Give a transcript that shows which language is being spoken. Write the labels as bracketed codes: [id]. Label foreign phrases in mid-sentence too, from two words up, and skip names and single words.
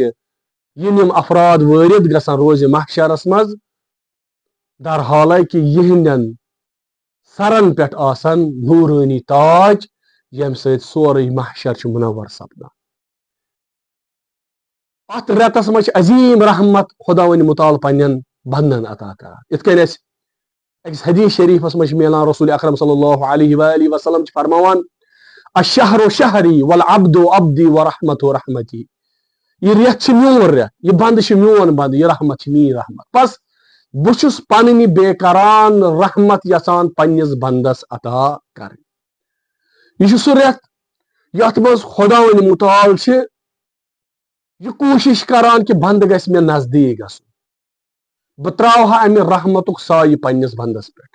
[ks] یم افراد وٲرد گژھن روزِ محشرس منٛز در حالے کہِ یِہنٛدٮ۪ن سرن پٮ۪ٹھ آسن نوٗرٲنی تاج ییٚمہِ سۭتۍ سورُے محشر چھُ منور سپدان. اتھ رٮ۪تس منٛز چھِ عظیٖم رحمت خداوند متعال پننٮ۪ن بندن عطا کران. یِتھ کٔنۍ اسہِ أکِس حدیث شریفس منٛز چھِ میلان رسول اکرم [ar] صلی اللہ علیہ وآلہ وسلم [ks] چھِ فرماوان [ar] الشہر شہری والعبد عبدی ورحمت رحمتی. [ks] یہ رٮ۪تھ چھِ میون رٮ۪تھ، یہِ بنٛدٕ چھِ میون بنٛدٕ، یہِ رحمت چھِ میٲنۍ رحمت. بس بہٕ چھُس پنٕنۍ بے کران رحمت یژھان پننِس بندس عطا کرٕنۍ. یہ چھُ سُہ رٮ۪تھ یتھ منٛز خداوند متعال چھِ یہ کوٗشش کران کہِ بنٛدٕ گژھِ مےٚ نزدیٖک گژھُن، بہٕ تراوہا امہِ رحمتُک سایہِ پننِس بندس پٮ۪ٹھ.